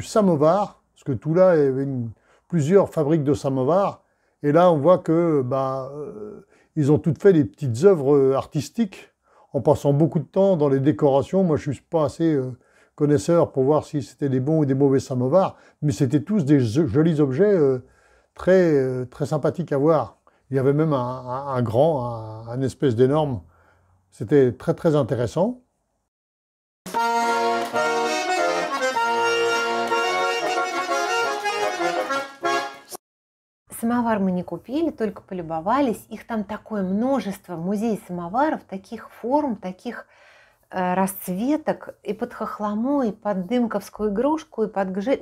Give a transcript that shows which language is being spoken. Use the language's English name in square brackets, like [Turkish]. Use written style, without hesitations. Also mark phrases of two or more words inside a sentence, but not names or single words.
[French] samovar, parce que tout là, il y avait plusieurs fabriques de samovars, et là on voit que ils ont toutes fait des petites œuvres artistiques, en passant beaucoup de temps dans les décorations. Moi je ne suis pas assez connaisseur pour voir si c'était des bons ou des mauvais samovars, mais c'était tous des jolis objets très, très sympathiques à voir. Il y avait même un espèce d'énorme, c'était très très intéressant. [Russian] Самовар мы не купили, только полюбовались. Их там такое множество, музей самоваров, таких форм, таких расцветок, и под хохлому, и под дымковскую игрушку, и под гжель.